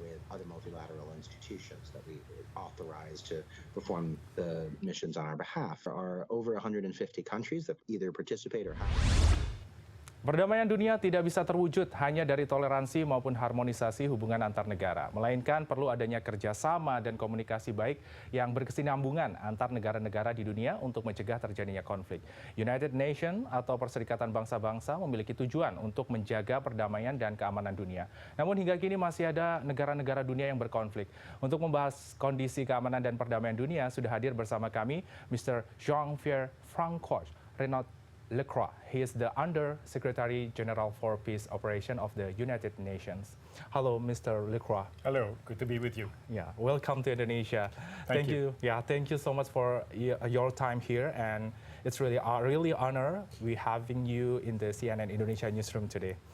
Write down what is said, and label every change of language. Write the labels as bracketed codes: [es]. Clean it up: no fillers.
[en] Other multilateral institutions that we authorize to perform the missions on our behalf. There are over 150 countries that either participate or have. [id] Perdamaian dunia tidak bisa terwujud hanya dari toleransi maupun harmonisasi hubungan antar negara. Melainkan perlu adanya kerjasama dan komunikasi baik yang berkesinambungan antar negara-negara di dunia untuk mencegah terjadinya konflik. United Nations atau Perserikatan Bangsa Bangsa memiliki tujuan untuk menjaga perdamaian dan keamanan dunia. Namun hingga kini masih ada negara-negara dunia yang berkonflik. Untuk membahas kondisi keamanan dan perdamaian dunia, sudah hadir bersama kami Mr. Piere Francois Renaud Lacroix. [en] He is the Under Secretary General for Peace Operation of the United Nations. Hello, Mr. Lacroix. Hello, good to be with you. Yeah, welcome to Indonesia. Thank you. Yeah, thank you so much for your time here, and it's really honor we having you in the CNN Indonesia newsroom today.